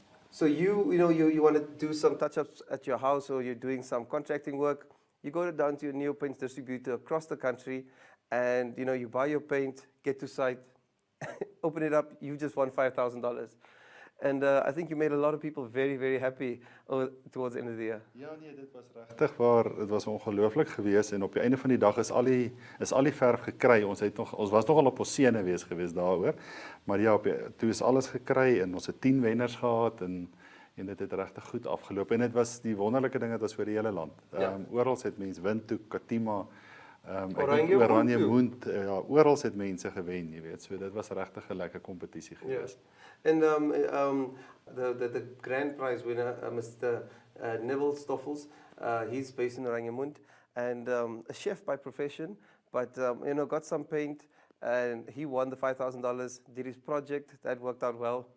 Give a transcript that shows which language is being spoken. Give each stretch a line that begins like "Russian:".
English: So you want to do some touch-ups at your house, or you're doing some contracting work, you go down to your Neo Paints distributor across the country, and you buy your paint, get to site, open it up, you just won $5,000. And I think you made a lot of people very, very happy towards the end of the year.
Afrikaans: Ja, nee, dit was regtig waar, dit was ongelooflik geweest, en op die einde van die dag is al die verf gekry. Ons was nogal op ons sene geweest daaroor. Maar ja, toe is alles gekry en ons het 10 wenners gehad en dit het regtig goed afgeloop. En dit was die wonderlike ding, dit was vir die hele land. Oral het mense Windhoek, Katima, Oranje Mond, ja, oral het mense gewen, jy weet. So dit was regtig 'n lekker kompetisie geweest.
English: And the grand prize winner, Mr. Neville Stoffels, he's based in Oranje Mond, and a chef by profession, but got some paint, and he won the $5,000, did his project, that worked out well.